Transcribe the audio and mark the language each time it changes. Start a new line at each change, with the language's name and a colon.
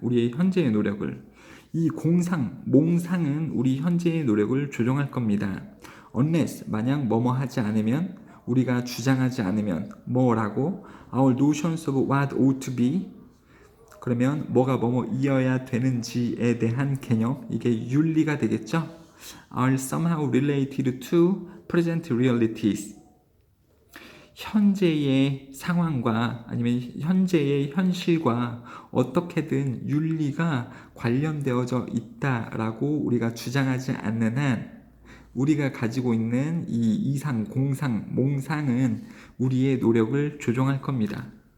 Korean: 우리의 현재의 노력을. 이 몽상은 우리 현재의 노력을 조종할 겁니다. unless, 만약 뭐뭐 하지 않으면, 우리가 주장하지 않으면, 뭐라고?
English: Our notions of what ought to be,
Korean: 그러면 뭐가 뭐뭐이어야 되는지에 대한 개념, 이게 윤리가 되겠죠?
English: Are somehow related to present realities.
Korean: 현재의 상황과 아니면 현재의 현실과 어떻게든 윤리가 관련되어져 있다라고 우리가 주장하지 않는 한, 우리가 가지고 있는 이 이상, 공상, 몽상은 우리의 노력을 조종할 겁니다.